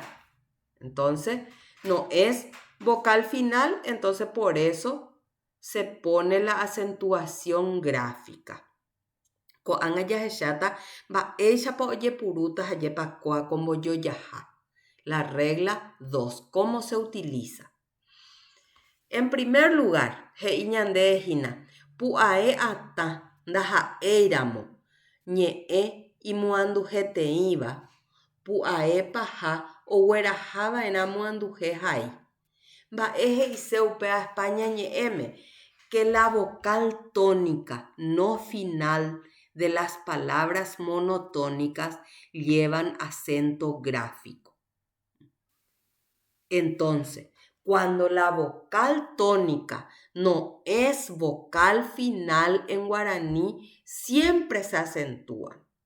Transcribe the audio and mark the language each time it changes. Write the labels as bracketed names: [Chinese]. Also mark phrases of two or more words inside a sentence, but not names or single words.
[Spanish] Entonces, no es vocal final, entonces por eso se pone la acentuación gráfica. La regla 2. ¿Cómo se utiliza? En primer lugar, [Guarani] heiñandejina. Pu'ae ata ndaha'éramo ñe'ẽ imuandujeteĩva pu'ae paha ogueraháva'erã muanduje hai. Mba'e he'ise upe aspa ñañe'ẽme [Spanish] que la vocal tónica no final de las palabras monotónicas llevan acento gráfico. Entonces, cuando la vocal tónica no es vocal final en guaraní, siempre se acentúa.